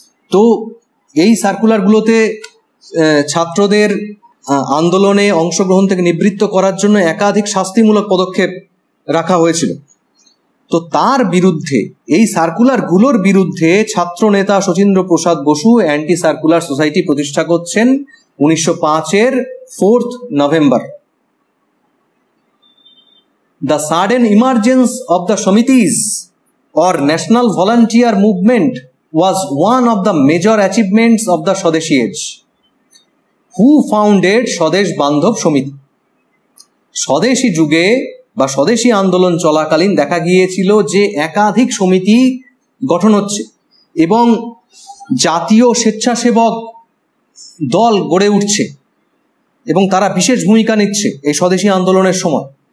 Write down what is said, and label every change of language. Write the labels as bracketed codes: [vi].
[bn] তো এই সার্কুলারগুলোতে ছাত্রদের আন্দোলনে অংশগ্রহণ থেকে নিবৃত্ত করার জন্য একাধিক শাস্তিমূলক পদক্ষেপ রাখা হয়েছিল। তো তার বিরুদ্ধে, এই সার্কুলারগুলোর বিরুদ্ধে ছাত্র নেতা শচীন্দ্র প্রসাদ বসু অ্যান্টি সার্কুলার সোসাইটি প্রতিষ্ঠা করছেন 1905-এর 4th November. [en] The sudden emergence of the Samitis or National Volunteer Movement was one of the major achievements of the Swadeshi age. Who founded Swadesh Bandhav Samiti? [bn] স্বদেশী যুগে বা স্বদেশী আন্দোলন চলাকালীন দেখা গিয়েছিল যে একাধিক সমিতি গঠন হচ্ছে এবং জাতীয় স্বেচ্ছাসেবক দল গড়ে উঠছে এবং তারা বিশেষ ভূমিকা নিচ্ছে এই স্বদেশী আন্দোলনের সময়।